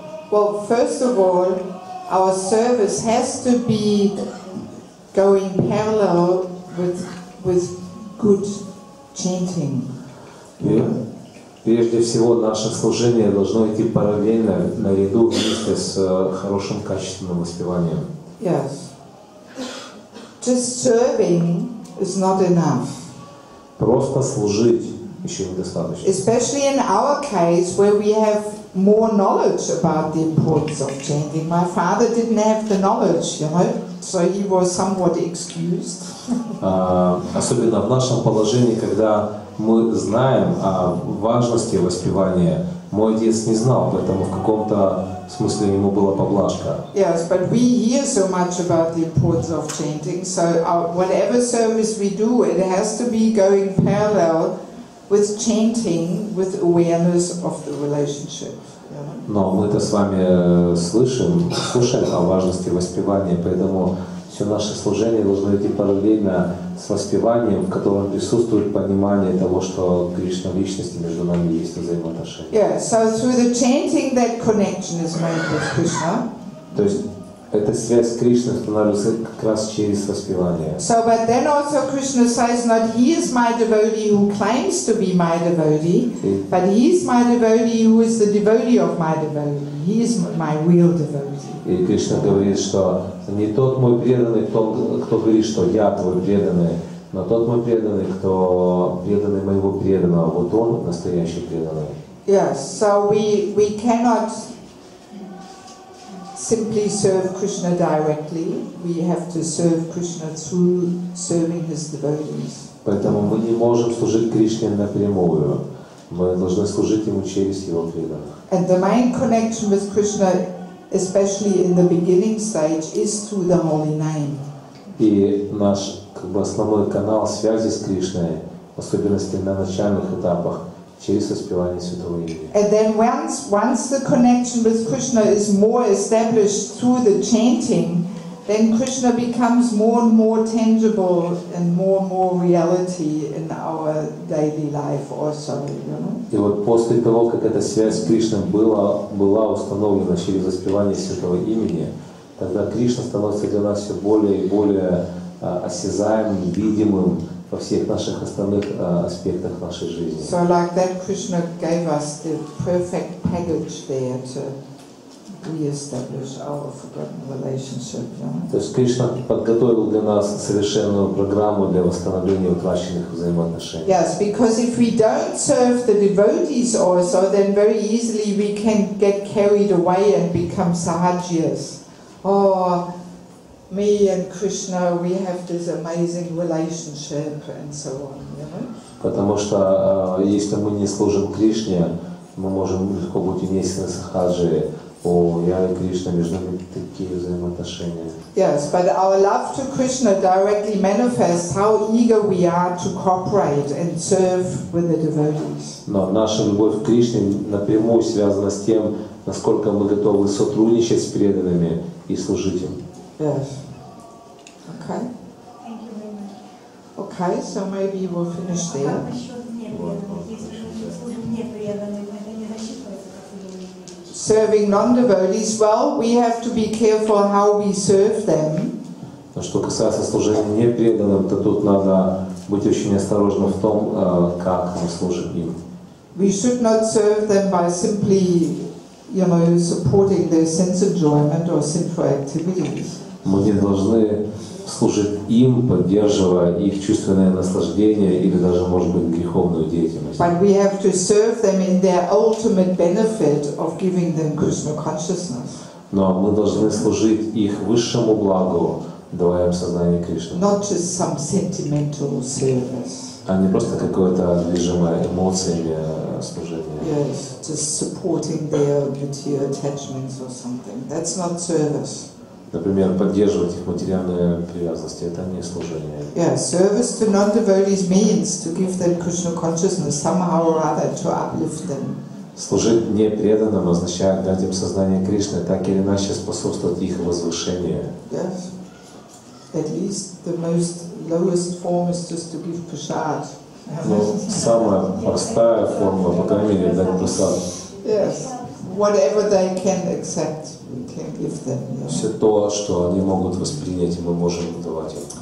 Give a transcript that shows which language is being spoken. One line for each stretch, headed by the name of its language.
English: Well, first of all, our service has to be going parallel with good chanting.
Russian: Прежде всего, наше служение должно идти параллельно, наряду вместе с хорошим качественным воспеванием.
English: Yes. Just serving is not enough.
Russian: Просто служить еще недостаточно.
English: Especially in our case, where we have more knowledge about the importance of chanting. My father didn't have the knowledge, you know, so he was somewhat excused.
Russian: Особенно в нашем положении, когда мы знаем о важности воспевания. Мой отец не знал, поэтому в каком-то смысле ему была поблажка.
English: Yes, but we hear so much about the importance of chanting, so whatever service we do, it has to be going parallel with chanting, with awareness of the relationship.
Russian: Но мы-то с вами слушаем о важности воспевания, поэтому все наше служение должно идти параллельно с воспеванием, в котором присутствует понимание того, что Кришна в личности, между нами есть взаимоотношения.
English: Yeah, so through the chanting that connection is made with Krishna.
Russian: То есть эта связь с Кришной становится как раз через воспевание.
English: So, but then also Krishna says, not he is my devotee who claims to be my devotee, but he is my devotee who is the devotee of my devotee. He is my real devotee.
Russian: И Кришна говорит, что не тот мой преданный, кто говорит, что я твой преданный, но тот мой преданный, кто преданный моего преданного, вот он настоящий преданный.
English: Yes, so we cannot simply serve Krishna directly. We have to serve Krishna through serving his devotees.
Russian: Поэтому мы не можем служить Кришне напрямую. Мы должны служить ему через его преданных.
English: And the main connection with Krishna, especially in the beginning stage, is through the holy name.
Russian: И наш основной канал связи с Кришной, в особенности на начальных этапах, через воспевание святого имени.
English: And then once the connection with Krishna is more established through the chanting, then Krishna becomes more and more tangible and more reality in our daily life also, you know.
Russian: И вот после того, как эта связь с Кришной была установлена через воспевание святого имени, тогда Кришна становится для нас все более и более осязаемым, видимым во всех наших остальных аспектах нашей жизни.
English: So like that, Krishna gave us the perfect package there to re-establish our forgotten relationship.
Russian: То есть Кришна подготовил для нас совершенную программу для восстановления утраченных взаимоотношений.
English: Yes, because if we don't serve the devotees also, then very easily we can get carried away and become sahajiyas. Oh, me and Krishna, we have this amazing relationship and so on, you know.
Russian: Потому что если мы не служим Кришне, мы можем легко быть уместны сахаджи я и Кришна, между нами такие взаимоотношения.
English: Yes, but our love to Krishna directly manifests how eager we are to cooperate and serve with the devotees.
Russian: Но наша любовь к Кришне напрямую связана с тем, насколько мы готовы сотрудничать с преданными и служить им.
English: Yes. Okay. Thank you very much. Okay, so maybe we'll finish there.
Russian: Как насчет непреданных? Если мы служим непреданным, это не засчитывается как служение Кришне.
English: Serving non-devotees, well, we have to be careful how we serve them.
Russian: Но что касается служения непреданным, то тут надо быть очень осторожным в том, как мы служим им.
English: We should not serve them by simply, supporting their sense enjoyment or sinful activities.
Russian: Мы не должны служить им, поддерживая их чувственное наслаждение или даже, может быть, греховную деятельность.
English: But we have to serve them in their ultimate benefit of giving them Krishna consciousness.
Russian: Но мы должны служить их высшему благу, давая им сознание Кришны.
English: Not just some sentimental service.
Russian: А не просто какое-то движимое эмоциями служение.
English: Yes, just supporting their material attachments or something. That's not service.
Russian: Например, поддерживать их материальные привязанности – это не служение.
English: Yeah, service to non-devotees means to give them Krishna consciousness somehow or other, to uplift them.
Russian: Служить непреданным означает дать им сознание Кришны, так или иначе способствовать их возвышению.
English: Yes. At least the most lowest form is just to give prasad.
Russian: Но самая простая форма, по крайней мере, дать прасад.
English: Yes. Whatever they can accept, we can give them.
Russian: Все то, что они могут воспринять, мы можем давать им.